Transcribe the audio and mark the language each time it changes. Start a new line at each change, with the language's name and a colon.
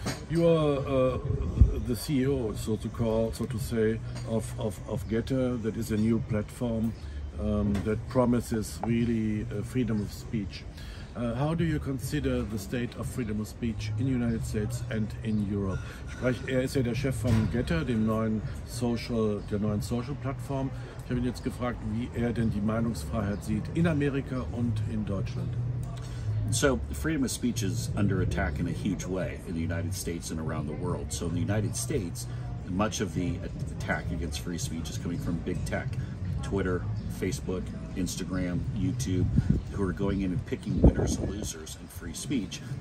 English: You are the CEO, so to say, of GTTR. That is a new platform that promises really freedom of speech. How do you consider the state of freedom of speech in the United States and in Europe?
German: Ist ja der Chef von GTTR, der neuen Social-Plattform. Ich habe ihn jetzt gefragt, wie denn die Meinungsfreiheit sieht in Amerika und in Deutschland.
English: So freedom of speech is under attack in a huge way in the United States and around the world. So in the United States, much of the attack against free speech is coming from big tech, Twitter, Facebook, Instagram, YouTube, who are going in and picking winners and losers in free speech.